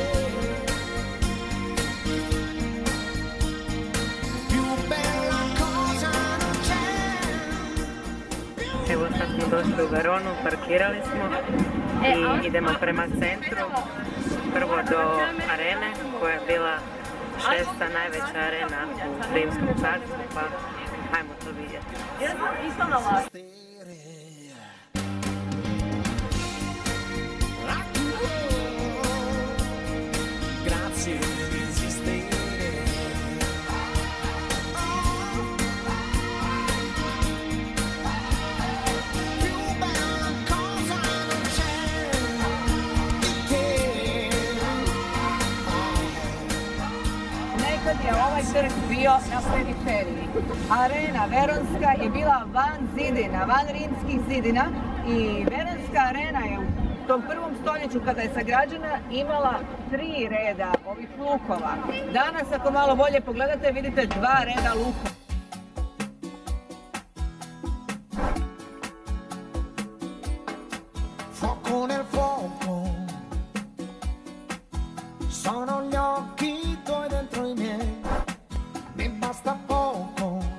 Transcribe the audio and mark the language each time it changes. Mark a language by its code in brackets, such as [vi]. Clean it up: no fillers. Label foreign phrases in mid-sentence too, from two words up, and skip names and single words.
[it] Più bella cosa [hr] Evo sad smo došli u Veronu, parkirali smo i idemo prema centru. Prvo do arene koja je bila 6. najveća arena u Rimskom carstvu, pa ajmo to vidjeti. [it] Grazie per esistere. Più bella cosa non c'è di te. [hr] Nekad je ovaj trg bio na periferiji. Arena Veronska je bila van zidina, van rimskih zidina i Veronska arena je u tom prvom stoljeću kada je sagrađena imala 3 reda ovih lukova. Danas ako malo bolje pogledate vidite 2 reda lukova. [it] Fuoco nel fuoco, sono gli occhi tuoi dentro i miei, mi basta poco,